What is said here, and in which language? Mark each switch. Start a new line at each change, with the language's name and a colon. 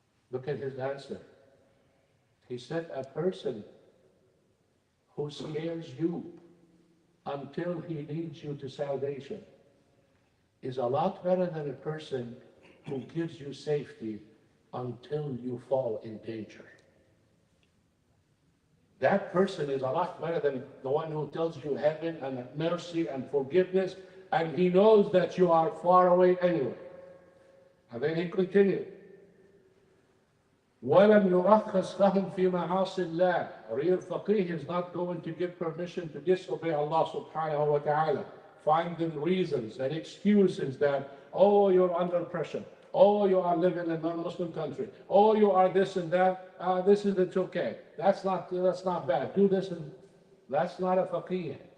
English: Look at his answer. He said, a person who scares you until he leads you to salvation is a lot better than a person who gives you safety until you fall in danger. That person is a lot better than the one who tells you heaven and mercy and forgiveness, and he knows that you are far away anyway. And then he continued,
Arabic: وَلَمْ يُرَخَّصْ لَهُمْ فِي مَعَاصِ اللَّهِ.
English: A real faqih is not going to give permission to disobey Allah subhanahu wa ta'ala. Find them reasons and excuses that, oh, you're under pressure. Oh, you are living in a non-Muslim country. Oh, you are this and that. It's okay. That's not bad. Do this and that's not a faqih.